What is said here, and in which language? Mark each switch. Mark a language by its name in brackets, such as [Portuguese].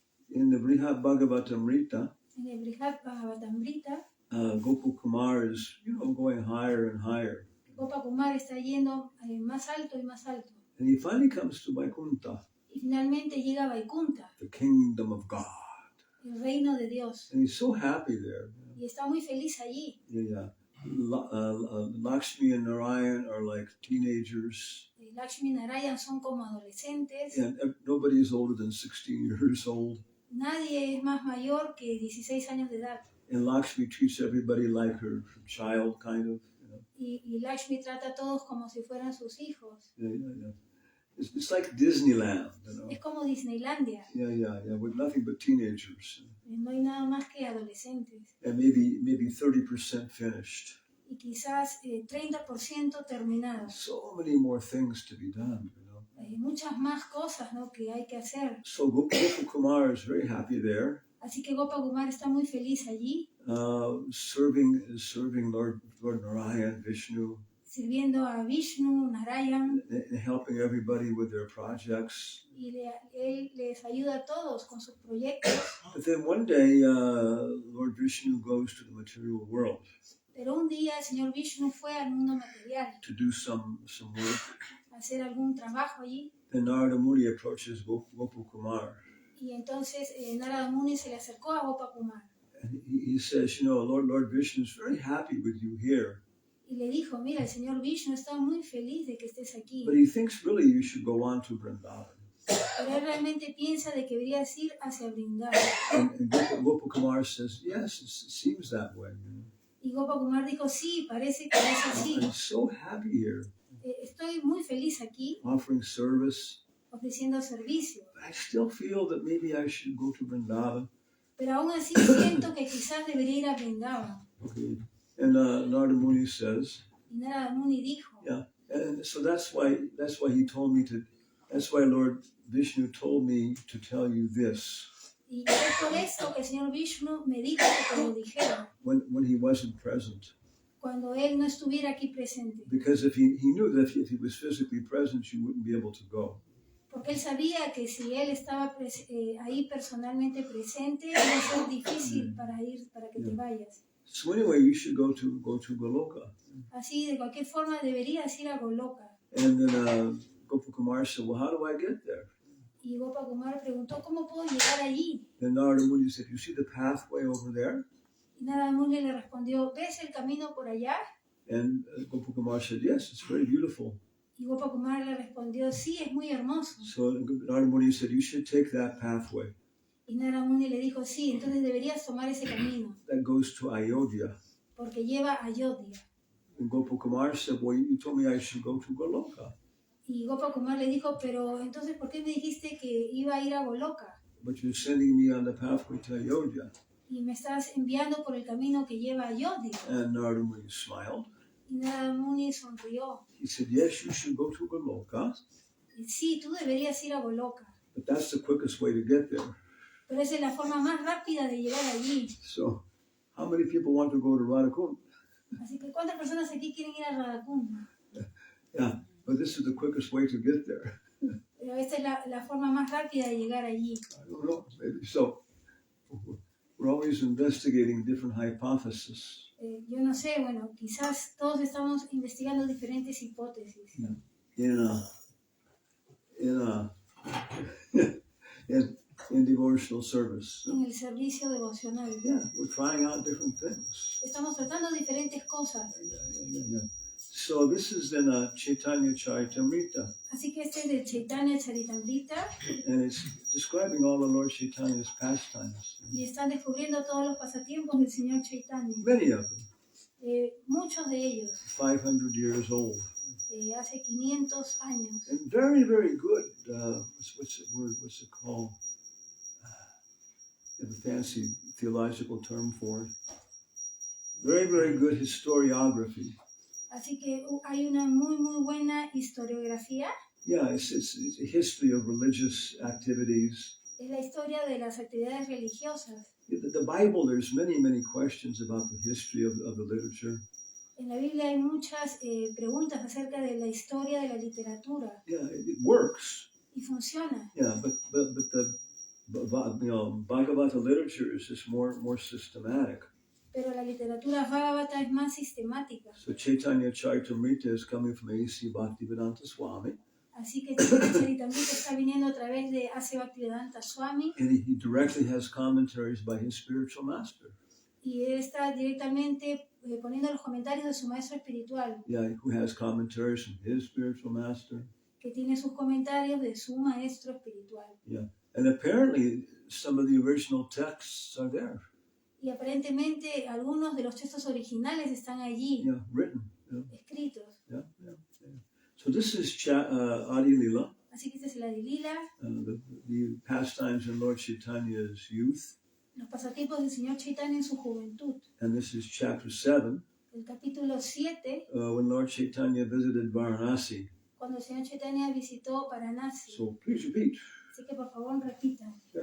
[English] In the Brihad Bhagavatamrita, [Spanish] En el Brihad Bhagavatamrita, [English] Gopakumar is, going higher and higher. [Spanish] Gopakumar está yendo más alto y más alto. [English] And he finally comes to Vaikuntha, [Spanish] Y finalmente llega a Vaikunta, [English] the kingdom of God. [Spanish] el reino de Dios. [English] And he's so happy there. [Spanish] Y está muy feliz allí. [English] Yeah. Lakshmi and Narayan are like teenagers. [Spanish] Lakshmi y Narayan son como adolescentes. [English] And nobody is older than 16 years old. [Spanish] Nadie es más mayor que 16 años de edad. [English] And Lakshmi treats everybody like her child, kind of. [Spanish] Y Lakshmi trata a todos como si fueran sus hijos. [English] Yeah. It's like Disneyland, [Spanish] Es como Disneylandia. [English] Yeah, with nothing but teenagers. [Spanish] No hay nada más que adolescentes. [English] And maybe 30% finished. [Spanish] Y quizás 30% terminados. [English] So many more things to be done, [Spanish] Hay muchas más cosas, ¿no?, que hay que hacer. [English] So Gopakumar is very happy there. [Spanish] Así que Gopakumar está muy feliz allí. [English] Serving Lord Narayan, Vishnu. [Spanish] Sirviendo a Vishnu, Narayan. [English] And helping everybody with their projects. [Spanish] Y él les ayuda a todos con sus proyectos. [English] But then one day, Lord Vishnu goes to the material world. [Spanish] Pero un día el señor Vishnu fue al mundo material. [English] To do some work. [Spanish] Hacer algún trabajo allí. [English] Then Narada Muni approaches Gopakumar. [Spanish] Y entonces Narada Muni se le acercó a Gopakumar. [English] And he says, Lord Vishnu is very happy with you here. [Spanish] Y le dijo, mira, el señor Vishnu está muy feliz de que estés aquí. [English] But he thinks really you should go on to Vrindavan. [Spanish] Pero él realmente piensa de que deberías ir hacia Vrindavan. [English] And Gopakumar says, yes, it seems that way. [Spanish] Y Gopakumar dijo, sí, parece que es así. [English] I'm so happy here. [Spanish] Estoy muy feliz aquí. [English] Offering service. [Spanish] Ofreciendo servicio. [English] I still feel that maybe I should go to Vrindavan. [Spanish] Pero aún así siento que quizás debería ir a Vrindavan. [English] Okay. And Narada Muni says. [Spanish] Y Narada Muni dijo. [English] Yeah. And so that's why he told me to. That's why Lord Vishnu told me to tell you this. [Spanish] Y es por esto que el señor Vishnu me dijo que te lo dijera. [English] When he wasn't present. [Spanish] Cuando él no estuviera aquí presente. [English] Because if he knew that if he was physically present, you wouldn't be able to go. [Spanish] Porque él sabía que si él estaba ahí personalmente presente, iba a ser difícil para que te vayas. [English] So anyway, you should go to Goloka. [Spanish] Así, de cualquier forma, deberías ir a Goloka. [English] And then Gopakumar said, well, how do I get there? [Spanish] Y Gopakumar preguntó, ¿cómo puedo llegar allí? [English] Then Narada Muni said, you see the pathway over there? [Spanish] Y Narada Muni le respondió, ¿ves el camino por allá? [English] And Gopakumar said, yes, it's very beautiful. [Spanish] Y Gopakumar le respondió, sí, es muy hermoso. [English] So Narada Muni said, you should take that pathway. [Spanish] Y Narada Muni le dijo, sí, entonces deberías tomar ese camino. [English] That goes to Ayodhya. [Spanish] Porque lleva a Ayodhya. [English] And Gopakumar said, well, you told me I should go to Goloka. [Spanish] Y Gopakumar le dijo, pero entonces, ¿por qué me dijiste que iba a ir a Goloka? [English] But you're sending me on the pathway to Ayodhya. [Spanish] Y me estás enviando por el camino que lleva a Ayodhya. [English] And Narada Muni smiled. [Spanish] Y Narada Muni sonrió. [English] He said, yes, you should go to Goloka. [Spanish] Y sí, tú deberías ir a Goloka. [English] But that's the quickest way to get there. [Spanish] Pero esa es la forma más rápida de llegar allí. [English] So, how many people want to go to Radhakund? [Spanish] Así que, ¿cuántas personas aquí quieren ir a Radhakund? [English] Yeah, but this is the quickest way to get there. [Spanish] Pero esta es la forma más rápida de llegar allí. [English] I don't know, maybe so. We're always investigating different hypotheses. [Spanish] Yo no sé, bueno, quizás todos estamos investigando diferentes hipótesis. [English] Yeah. In devotional service. [Spanish] En el servicio devocional. [English] Yeah, we're trying out different things. [Spanish] Estamos tratando diferentes cosas. [English] Yeah. So this is in Chaitanya Charitamrita. [Spanish] Así que este es de Chaitanya Charitamrita. [English] And it's describing all the Lord Chaitanya's pastimes. [Spanish] Y están descubriendo todos los pasatiempos del Señor Chaitanya. [English] Many of them. [Spanish] Muchos de ellos. [English] 500 years old. [Spanish] Hace 500 años. [English] And very, very good. What's it called? The fancy theological term for it. Very, very good historiography. [Spanish] Así que hay una muy, muy buena historiografía. [English] Yeah, it's a history of religious activities. [Spanish] Es la historia de las actividades religiosas. [English] The Bible, there's many, many questions about the history of the literature. [Spanish] En la Biblia hay muchas preguntas acerca de la historia de la literatura. [English] Yeah, it works. [Spanish] Y funciona. [English] Yeah, but Bhagavata literature is just more systematic. [Spanish] Pero la literatura Bhagavata es más sistemática. [English] So Chaitanya Charitamrita is coming from A.C. Bhaktivedanta Swami. [Spanish] Así que Chaitanya Charitamrita está viniendo a través de A.C. Bhaktivedanta Swami. [English] And he directly has commentaries by his spiritual master. [Spanish] Y él está directamente poniendo los comentarios de su maestro espiritual. [English] Yeah, who has commentaries from his spiritual master. [Spanish] Que tiene sus comentarios de su maestro espiritual. [English] Yeah, and apparently some of the original texts are there. [Spanish] Y aparentemente algunos de los textos originales están allí. [English] Yeah, written. Yeah. [Spanish] Escritos. [English] Yeah. So this is Adi Lila. [Spanish] Así que esta es la de Lila. [English] The pastimes in Lord Chaitanya's youth. [Spanish] Los pasatiempos del Señor Chaitanya en su juventud. [English] And this is chapter 7. [Spanish] El capítulo 7. [English] When Lord Chaitanya visited Varanasi. [Spanish] Cuando el Señor Chaitanya visitó Varanasi. [English] So please repeat. [Spanish] Así que por favor repita.